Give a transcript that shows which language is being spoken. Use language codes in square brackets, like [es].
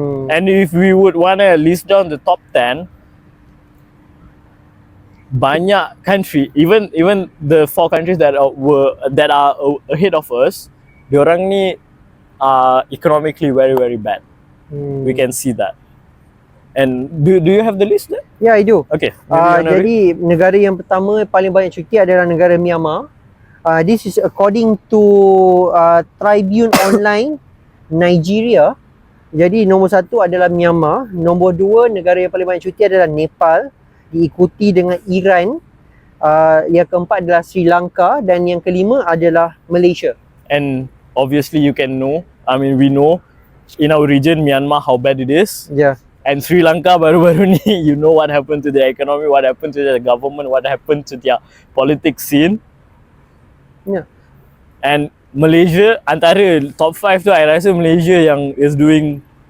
[en] And if we would want to list down the top 10, banyak country, even the 4 countries that are ahead of us, [ms] diorang ni [en] economically very very bad. We can see that. And do you have the list there? Yeah, I do. Okay. [ms] Jadi negara yang pertama paling banyak cuti adalah negara Myanmar. [en] This is according to Tribune Online Nigeria. [ms] Jadi nombor 1 adalah Myanmar, nombor 2 negara yang paling banyak cuti adalah Nepal, diikuti dengan Iran, yang keempat adalah Sri Lanka, dan yang kelima adalah Malaysia. [en] And obviously you can know, we know in our region Myanmar how bad it is. Yeah. And Sri Lanka [ms] baru-baru ni, [en] you know what happened to their economy, what happened to their government, what happened to their politics scene. Yeah. And Malaysia, [ms] antara [en] top 5 [ms] tu, I rasa [en] Malaysia yang is doing